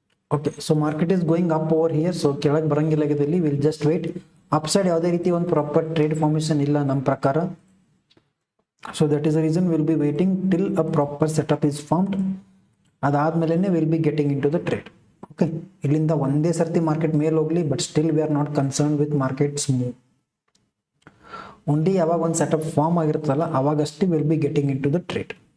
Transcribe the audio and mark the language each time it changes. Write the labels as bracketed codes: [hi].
[en] Okay, so market is going up over here, so [kn] ಕೆಳಗೆ ಬರಂಗಿಲ್ಲ ಇದರಲ್ಲಿ. [en] We'll just wait. [kn] Upside ಯಾವುದೇ ರೀತಿ ಒಂದು ಪ್ರಾಪರ್ ಟ್ರೇಡ್ ಫಾರ್ಮೇಷನ್ ಇಲ್ಲ ನಮ್ಮ ಪ್ರಕಾರ. [en] So that is the reason we'll be waiting till a proper setup is formed. ಅದಾದ್ಮೇಲೆ we'll be getting into the trade. Okay, [kn] ಇಲ್ಲಿಂದ ಒಂದೇ ಸರ್ತಿ ಮಾರ್ಕೆಟ್ ಮೇಲೆ ಹೋಗ್ಲಿ, [en] but still we are not concerned with markets move. [kn] Only ಯಾವಾಗ ಒಂದು setup form ಆಗಿರುತ್ತಲ್ಲ ಅವಾಗಷ್ಟೇ [en] we'll be getting into the trade.